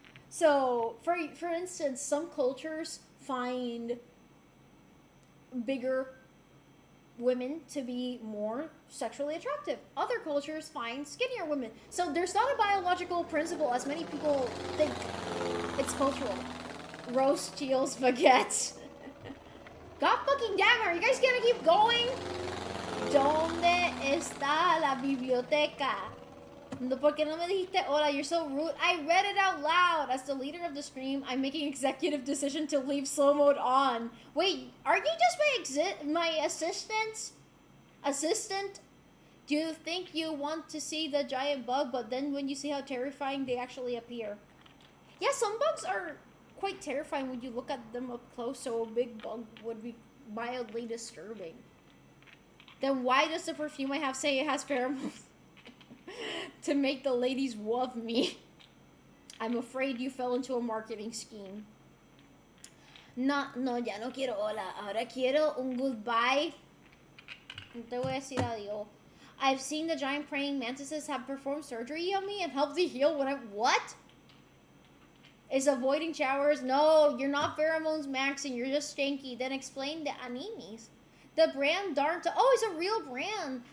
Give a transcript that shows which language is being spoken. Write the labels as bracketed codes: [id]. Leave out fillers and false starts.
[en] So, for instance, some cultures find bigger women to be more sexually attractive. Other cultures find skinnier women. So there's not a biological principle as many people think. It's cultural. Roast steals baguettes. God fucking damn it, are you guys gonna keep going? [es] ¿Dónde está la biblioteca? ¿Por qué no me dijiste hola? [en] You're so rude. I read it out loud. As the leader of the stream, I'm making executive decision to leave slow mode on. Wait, aren't you just my assistant? Assistant? Do you think you want to see the giant bug, but then when you see how terrifying they actually appear? Yeah, some bugs are quite terrifying when you look at them up close, so a big bug would be mildly disturbing. Then why does the perfume I have say it has pheromones? To make the ladies love me. I'm afraid you fell into a marketing scheme. [es] No, ya no quiero hola. Ahora quiero un goodbye. No te voy a decir adiós. [en] I've seen the giant praying mantises have performed surgery on me and helped me heal when what? Is avoiding showers? No, you're not pheromones maxing. You're just stanky. Then explain the animes. The brand Darnta. Oh, it's a real brand.